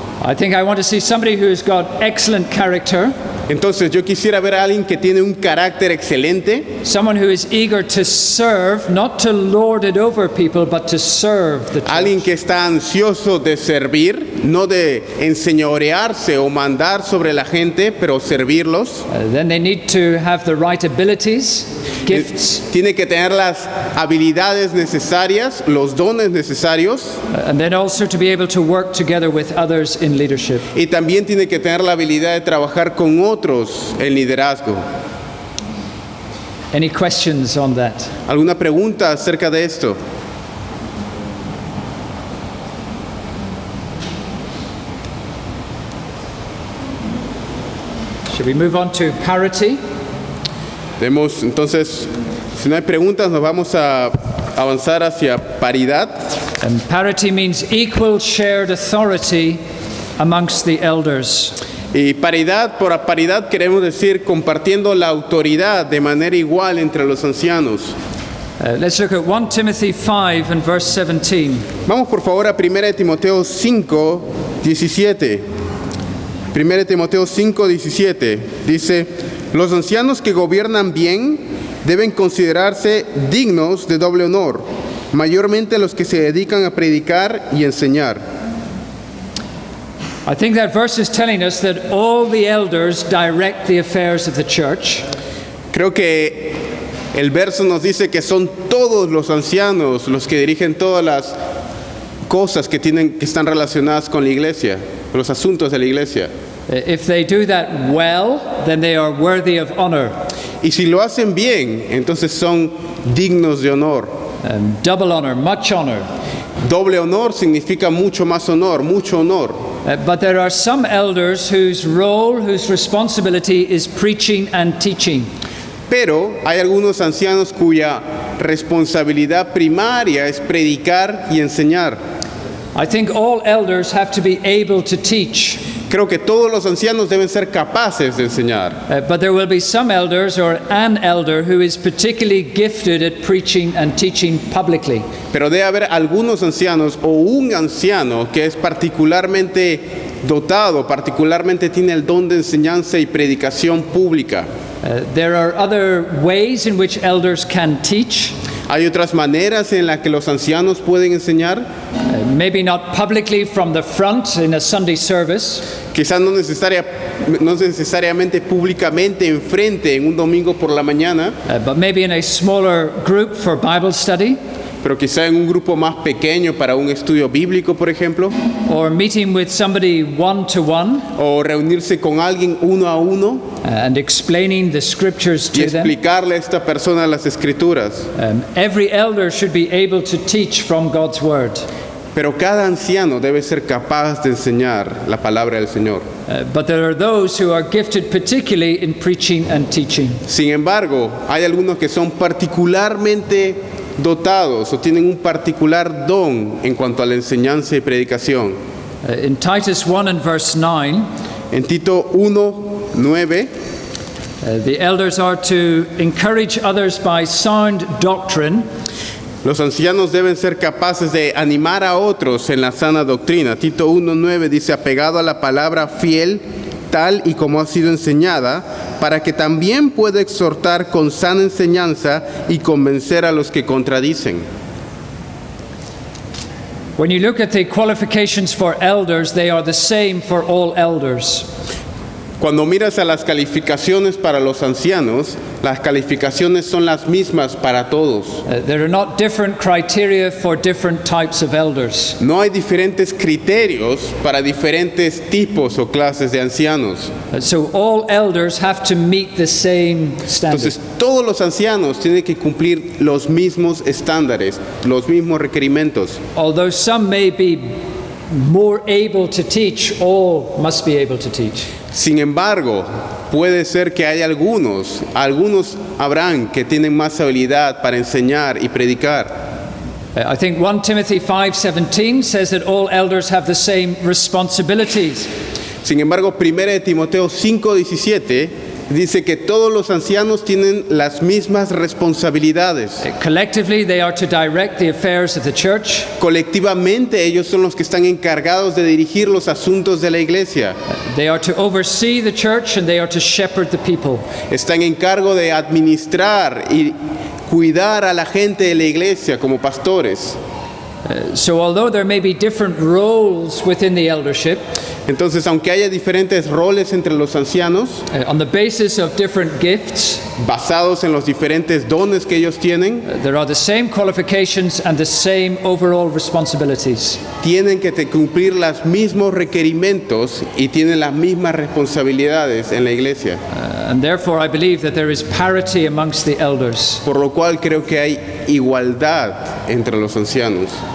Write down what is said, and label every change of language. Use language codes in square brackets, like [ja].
[en] I think I want to see somebody who has got excellent character, [es] Entonces yo quisiera ver a alguien que tiene un carácter excelente, [en] someone who is eager to serve, not to lord it over people, but to serve the church. [es] alguien que está ansioso de servir, no de enseñorearse o mandar sobre la gente, pero servirlos. [en] Then they need to have the right abilities, gifts, [es] Tiene que tener las habilidades necesarias, los dones necesarios, [en] and then also to be able to work together with others in leadership. [es] y también tiene que tener la habilidad de trabajar con otros en liderazgo. [en] Any questions on that? [es] ¿Alguna pregunta acerca de esto? [en] Should we move on to parity? [es] Entonces, si no hay preguntas, nos vamos a avanzar hacia paridad. [en] And parity means equal shared authority amongst the elders. [es] Y paridad, por paridad queremos decir compartiendo la autoridad de manera igual entre los ancianos. [en] Let's look at 1 Timothy 5 and verse 17. [es] Vamos por favor a 1 Timoteo 5, 17. 1 Timoteo 5, 17. Dice, los ancianos que gobiernan bien deben considerarse dignos de doble honor, mayormente los que se dedican a predicar y enseñar. [en] I think that verse is telling us that all the elders direct the affairs of the church. [es] Creo que el verso nos dice que son todos los ancianos los que dirigen todas las cosas que están relacionadas con la iglesia, los asuntos de la iglesia. [en] If they do that well, then they are worthy of honor. [es] Y si lo hacen bien, entonces son dignos de honor. [en] Double honor, much honor. [es] Doble honor significa mucho más honor, mucho honor. [en] But there are some elders whose role, whose responsibility is preaching and teaching. [es] Pero hay algunos ancianos cuya responsabilidad primaria es predicar y enseñar. [en] I think all elders have to be able to teach. [es] Creo que todos los ancianos deben ser capaces de enseñar. [en] But there will be some elders or an elder who is particularly gifted at preaching and teaching publicly. [es] Pero debe haber algunos ancianos o un anciano que es particularmente dotado, particularmente tiene el don de enseñanza y predicación pública. [en] There are other ways in which elders can teach. [es] Hay otras maneras en las que los ancianos pueden enseñar. [en] Maybe not publicly from the front in a Sunday service. [es] Quizás no necesariamente públicamente enfrente en un domingo por la mañana, [en] But maybe in a smaller group for Bible study, [es] pero quizá en un grupo más pequeño para un estudio bíblico, por ejemplo, [en] or meeting with somebody one-to-one [es] o reunirse con alguien uno a uno [en] and explaining the scriptures [es] y [en] to them. [es] explicarle a esta persona las escrituras. [en] Every elder should be able to teach from God's word. [es] Pero cada anciano debe ser capaz de enseñar la palabra del Señor. [en] But there are those who are gifted particularly in preaching and teaching. [es] Sin embargo, hay algunos que son particularmente dotados o tienen un particular don en cuanto a la enseñanza y predicación. [en] In Titus 1 and verse 9, [es] En Tito 1, 9, [en] the elders are to encourage others by sound doctrine, [es] los ancianos deben ser capaces de animar a otros en la sana doctrina. Tito 1:9 dice, apegado a la palabra fiel, tal y como ha sido enseñada, para que también pueda exhortar con sana enseñanza y convencer a los que contradicen. [en] When you look at the qualifications for elders, they are the same for all elders. [es] Cuando miras a las calificaciones para los ancianos, las calificaciones son las mismas para todos. [en] There are not different criteria for different types of elders. [es] No hay diferentes criterios para diferentes tipos o clases de ancianos. [en] So all elders have to meet the same standard. [es] Entonces, todos los ancianos tienen que cumplir los mismos estándares, los mismos requerimientos. [en] Although some may be more able to teach, all must be able to teach. [es] Sin embargo, puede ser que hay algunos habrán que tienen más habilidad para enseñar y predicar. [en] I think 1 Timothy 5:17 says that all elders have the same responsibilities. [es] Sin embargo, 1 Timoteo 5:17 dice que todos los ancianos tienen las mismas responsabilidades. [en] Collectively, they are to direct the affairs of the church. [es] Colectivamente, ellos son los que están encargados de dirigir los asuntos de la iglesia. [en] They are to oversee the church and they are to shepherd the people. [es] Están en cargo de administrar y cuidar a la gente de la iglesia como pastores. [en] So although there may be different roles within the eldership, [es] Entonces, aunque haya diferentes roles entre los ancianos, [en] on the basis of different gifts, [es] basados en los diferentes dones que ellos tienen, [en] there are the same qualifications and the same overall responsibilities. [es] tienen que cumplir los mismos requerimientos y tienen las mismas responsabilidades en la iglesia. [en] And therefore I believe that there is parity amongst the elders. [es] Por lo cual creo que hay igualdad entre los ancianos.